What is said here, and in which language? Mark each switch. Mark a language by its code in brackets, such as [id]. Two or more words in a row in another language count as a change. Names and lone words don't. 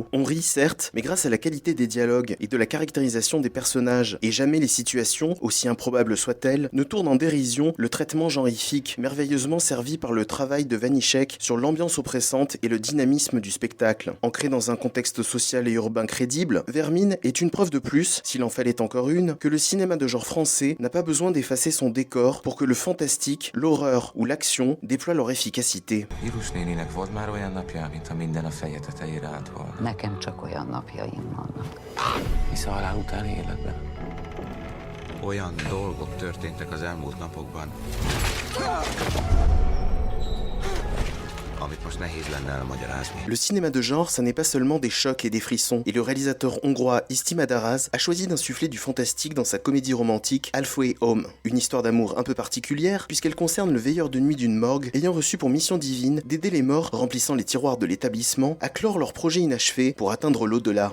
[fr] On rit certes, mais grâce à la qualité des dialogues et de la caractérisation des personnages, et jamais les situations, aussi improbables soient-elles, ne tournent en dérision le traitement genrifique, merveilleusement servi par le travail de Vanitschek sur l'ambiance oppressante et le dynamisme du spectacle. Ancré dans un contexte social et urbain crédible, Vermine est une preuve de plus, s'il en fallait encore une, que le cinéma de genre français n'a pas besoin d'effacer son décor pour que le fantastique, l'horreur ou l'action déploient leur efficacité. [hu] Nekem csak olyan napjaim vannak. Hisz a halál utáni életben. Olyan dolgok történtek az elmúlt napokban, amit most nehéz lenne elmagyarázni. [fr] Le cinéma de genre, ça n'est pas seulement des chocs et des frissons, et le réalisateur hongrois Isti Madaras a choisi d'insuffler du fantastique dans sa comédie romantique Halfway Home. Une histoire d'amour un peu particulière, puisqu'elle concerne le veilleur de nuit d'une morgue ayant reçu pour mission divine d'aider les morts remplissant les tiroirs de l'établissement à clore leur projet inachevé pour atteindre l'au-delà.